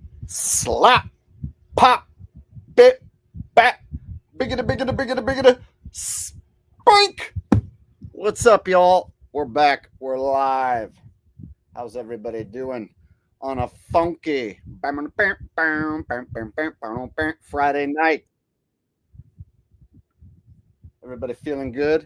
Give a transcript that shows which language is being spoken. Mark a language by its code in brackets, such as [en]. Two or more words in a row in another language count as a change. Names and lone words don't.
[en] slap, pop, bit, bat, biggity, biggity, biggity, biggity, spoink. What's up, y'all? We're back. We're live. How's everybody doing on a funky Friday night? Everybody feeling good?